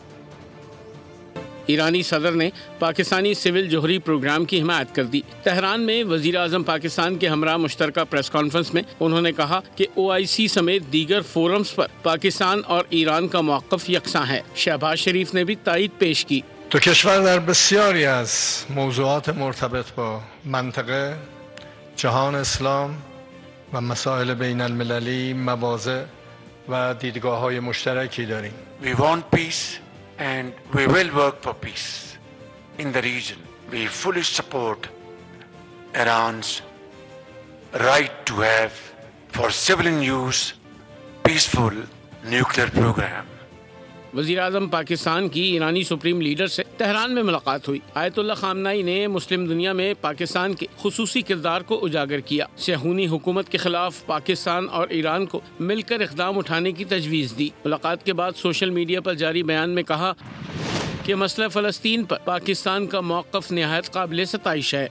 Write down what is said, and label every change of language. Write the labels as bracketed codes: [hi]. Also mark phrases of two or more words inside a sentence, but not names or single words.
[ur] ایرانی صدر نے پاکستانی سول جوہری پروگرام کی حمایت کر دی. تہران میں وزیر اعظم پاکستان کے ہمراہ مشترکہ [en] press conference [ur] میں انہوں نے کہا کہ OIC سمیت دیگر فورمز پر پاکستان اور ایران کا موقف یکساں ہے. شہباز شریف نے بھی تائید پیش کی. [fa] دو کشور در بسیاری از موضوعات مرتبط با منطقه، جهان اسلام و مسائل بین المللی مواضع و دیدگاه‌های مشترکی داریم. [en] We want peace and we will work for peace in the region. We fully support Iran's right to have for civilian use peaceful nuclear program. [ur] وزیر اعظم پاکستان کی ایرانی [en] supreme leader [ur] سے تہران میں ملاقات ہوئی. آیت اللہ خامنہ ای نے مسلم دنیا میں پاکستان کے خصوصی کردار کو اجاگر کیا. صیہونی حکومت کے خلاف پاکستان اور ایران کو مل کر اقدام اٹھانے کی تجویز دی. ملاقات کے بعد [en] social media [ur] پر جاری بیان میں کہا کہ مسئلہ فلسطین پر پاکستان کا موقف نہایت قابل ستائش ہے.